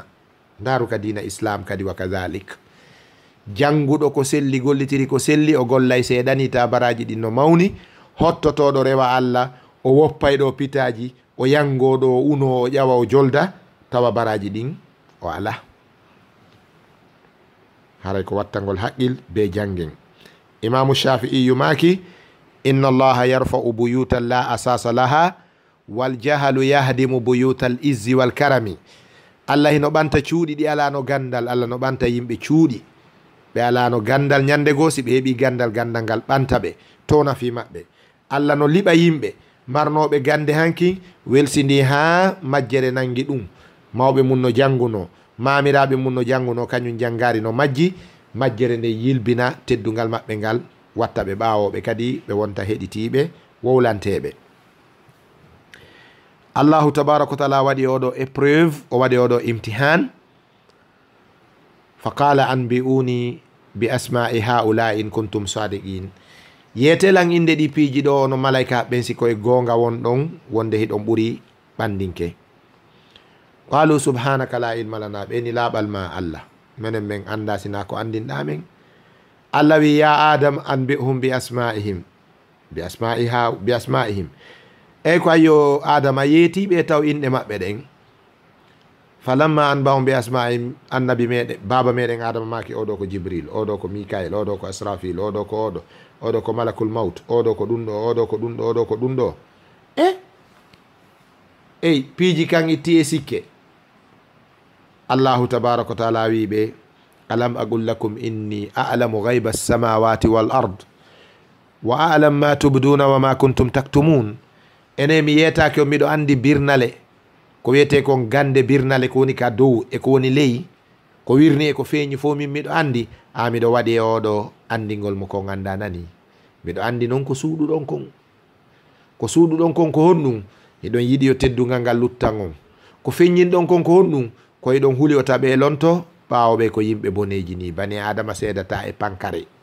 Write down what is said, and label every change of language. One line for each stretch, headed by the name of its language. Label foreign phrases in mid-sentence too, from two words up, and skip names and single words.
Fula: ndaru ka diina islam kadi wa kadalik. janguɗo ko selli, gollitiri ko selli, o gollay seeɗani ta baraji ɗin no mawni. hottotoɗo rewa Allah, o woppay ɗo pitaji, o yangoɗo, o uno, o ƴawa, o jolda, tawa baraji ɗin o ala. haray ko wattangol haqqil be jangen.
Arabic: الإمام الشافعي maki إن الله يرفع بيوتا لا أساس لها والجهل يهدم بيوت العز والكرم.
Fula: Allah hino ɓanta cuuɗi ɗi alano gandal. Allah no ɓanta yimɓe cuuɗi ɓe alano gandal. ñande goo si ɓe heeɓi gandal, gandal ngal ɓanta ɓe to nafi maɓɓe. Allah no liɓa yimɓe marnoɓe gande hanki welsidi ha majjere nangi ɗum. mawɓe mum no janguno, mamiraɓe mum no janguno, kañum jangari no majji. majjere nde yilbina teddugal maɓɓe ngal, watta ɓe ɓawoɓe kadi ɓe wonta heɗitiɓe wowlanteɓe.
Arabic: الله تبارك وتعالى
Fula: waɗi oɗo épreuve, o waɗi oɗo imtihan.
Arabic: فقال أنبئوني بأسماء هؤلاء إن كنتم صادقين.
Fula: yetelan inde ɗi piiji ɗo no malaika ɓen si koye gonga won ɗon, wonde hiɗon ɓuuri ɓandinke.
Arabic: قالوا سبحانك لا علم لنا,
Fula: ɓeni laaɓal ma Allah, menen men anda sina ko andinɗa men.
Arabic: Allah wi يا آدم أنبئهم بأسمائهم، بأسمائهم, bi asma'ihim.
Fula: eyyi ko ayyo adama yeetiɓe taw inɗe maɓɓe ɗen.
Arabic: فلما أنبأهم بأسمائهم,
Fula: annabi meɗen baba meɗen adama maki oɗo ko jibril, oɗo ko mikail, oɗo ko asrafil, oɗo ko oɗo ko
Arabic: ملك الموت,
Fula: oɗo ko ɗum ɗo, oɗo ko ɗum ɗo, oɗo ko ɗum ɗo. eyyi piiji kan itti e sikke.
Arabic: الله تبارك وتعالى
Fula: wi ɓe
Arabic: ألم أقل لكم إني أعلم غيب السماوات والأرض وأعلم ما تبدون وما كنتم تكتمون.
Fula: ene mi yetake on miɗo andi birnale ko wiyete kon gande birnale ko woni ka dow e ko woni ley, ko wirni e ko feeñi fo min miɗo andi miɗo waɗi e oɗo andingol mo ko ganda nani miɗo andi noon ko suuɗuɗon kon ko honɗum eɗon yiɗi yo teddugal ngal luttan on ko feññinɗon kon ko honɗum ko eɗon huuli o taɓe lonto ɓawoɓe ko yimɓe boneji ni bani adama seedata e pankare